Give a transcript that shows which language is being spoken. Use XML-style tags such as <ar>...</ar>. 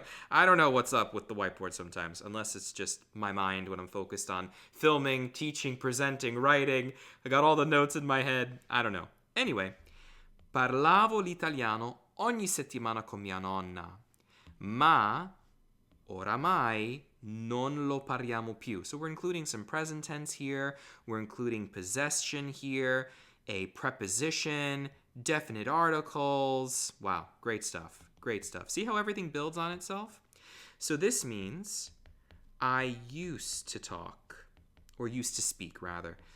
<en>I don't know what's up with the whiteboard sometimes, unless it's just my mind when I'm focused on filming, teaching, presenting, writing. I got all the notes in my head. I don't know.</en> <it>Anyway, parlavo l'italiano ogni settimana con mia nonna. Ma oramai non lo parliamo più.</it> <en>So we're including some present tense here. We're including possession here, a preposition, definite articles. Wow, great stuff. Great stuff. See how everything builds on itself? So this means I used to talk, or used to speak, rather.</en>